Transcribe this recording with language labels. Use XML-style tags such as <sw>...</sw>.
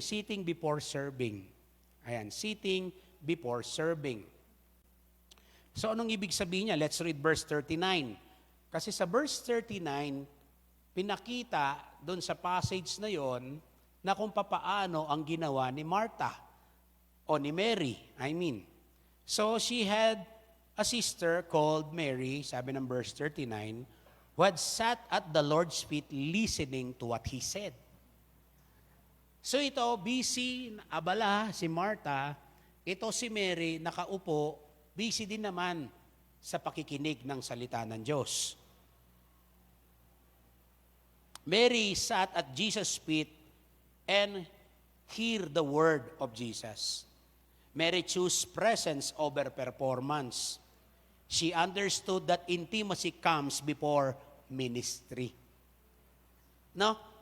<en>Sitting before serving.</en> <tl>Ayan,</tl> <en>sitting before serving.</en> <tl>So anong ibig sabihin niya?</tl> <en>Let's read verse 39.</en> <tl>Kasi sa verse 39, pinakita doon sa passage na yon na kung papaano ang ginawa ni Martha o ni Mary,</tl> <en>So she had a sister called Mary,</en> <tl>sabi ng verse 39,</tl> <en>who had sat at the Lord's feet listening to what He said.</en> <tl>So ito, busy, abala si Martha, ito si Mary, nakaupo, busy din naman sa pakikinig ng salita ng Diyos.</tl> <en>Mary sat at Jesus' feet and hear the word of Jesus. Mary chose presence over performance. She understood that intimacy comes before ministry.</en> <tl>No?</tl>